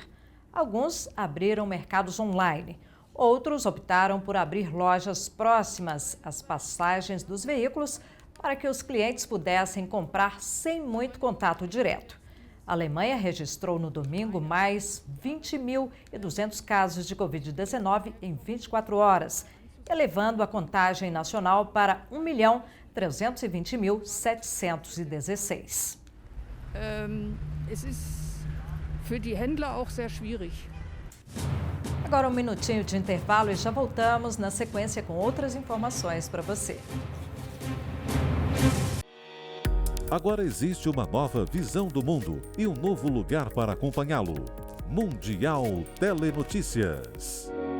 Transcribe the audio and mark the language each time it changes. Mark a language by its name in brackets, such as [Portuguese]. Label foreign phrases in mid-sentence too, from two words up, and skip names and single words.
[Portuguese] Alguns abriram mercados online, outros optaram por abrir lojas próximas às passagens dos veículos para que os clientes pudessem comprar sem muito contato direto. A Alemanha registrou no domingo mais 20.200 casos de Covid-19 em 24 horas, elevando a contagem nacional para 1.320.716. [German] Es ist für die Händler auch sehr schwierig. [Portuguese] Agora um minutinho de intervalo e já voltamos na sequência com outras informações para você. Agora existe uma nova visão do mundo e um novo lugar para acompanhá-lo. Mundial Telenotícias.